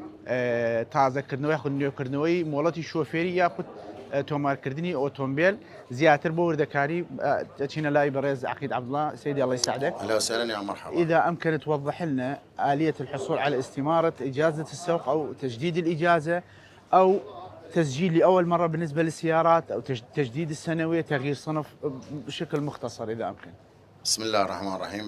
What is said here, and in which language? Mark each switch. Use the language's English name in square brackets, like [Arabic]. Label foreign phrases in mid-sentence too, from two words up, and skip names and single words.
[Central Kurdish] تازەکردنەوەی نوێکردنەوەی مۆڵەتی شۆفێری یاخود تۆمارکردنی ئۆتۆمبیل زیاتر بۆ وردەکاری دەچینە لای بەڕێز عەقید عەبدوڵڵا. [Arabic] سيدي الله يسعدك. اهلا وسهلا يا مرحبا. إذا أمكن توضح لنا آلية الحصول على استمارة إجازة السوق أو تجديد الإجازة أو تسجيل لأول مرة بالنسبة للسيارات أو تجديد السنوية، تغيير صنف بشكل مختصر إذا أمكن. بسم الله الرحمن الرحيم.